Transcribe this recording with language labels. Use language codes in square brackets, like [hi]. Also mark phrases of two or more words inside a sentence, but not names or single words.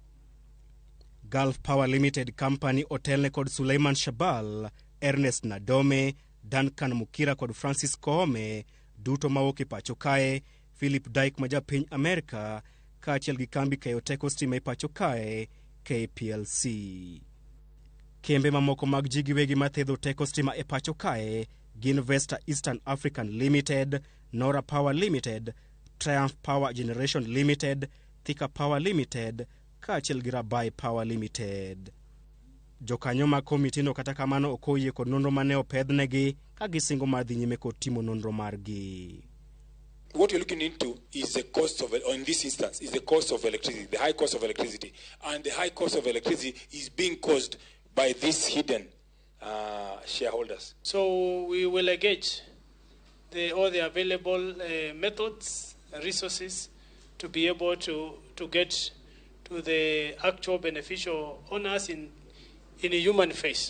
[luo] Gulf Power Limited Company otelne kod Suleiman Shabal, Ernest Nadome, Duncan Mukira kod Francis Koome, duto mawuok e pacho kae, Philip Dyke ma japiny Amerika, kaachiel gi kambi keyo teko stima e pacho kae, KPLC. Kembe mamoko mag ji giwegi mathedho teko stima e pacho kae gin Vesta Eastern African Limited, Nora Power Limited, Triumph Power Generation Limited, Thika Power Limited, kaachiel gi Rabai Power Limited. Jokanyo mag komitino kata kamano ok oyie kod nonro mane opedhnegi ka gisingo mar dhi nyime kod timo nonro margi. [en] What you're looking into is the cost of, or in this instance, is the cost of electricity, the high cost of electricity. And the high cost of electricity is being caused by these hidden shareholders. So we will engage all the available methods, resources to be able to get to the actual beneficial owners in a human face.